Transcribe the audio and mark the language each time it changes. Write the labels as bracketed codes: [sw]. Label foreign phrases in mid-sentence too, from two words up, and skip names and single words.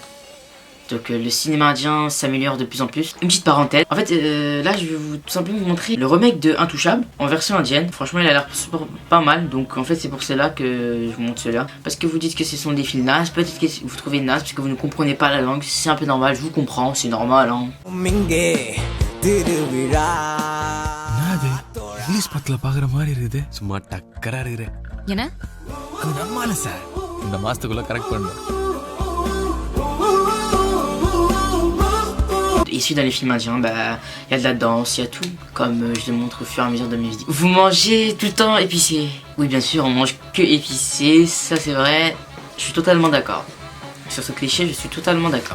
[fr] Donc le cinéma indien s'améliore de plus en plus. Une petite parenthèse, en fait là je vais tout simplement vous montrer le remake de Intouchable en version indienne. Franchement il a l'air pas mal, donc en fait c'est pour cela que je vous montre cela. Parce que vous dites que ce sont des films nazes, peut-être que vous trouvez naze parce que vous ne comprenez pas la langue. C'est un peu normal, je vous comprends, c'est normal hein. [ta] இங்கிலீஷ் படத்துல பாக்குற மாதிரி இருக்குது சும்மா டக்கரா இருக்குற என்ன நம்மால சார் இந்த மாசத்துக்குள்ள கரெக்ட் பண்ணு. [fr] Issu dans les films indiens, bah il y a de la danse, il y a tout, comme je le montre au fur et à mesure de mes vidéos. Vous mangez tout le temps épicé. Oui bien sûr, on mange que épicé, ça c'est vrai, je suis totalement d'accord. Sur ce cliché, je suis totalement d'accord.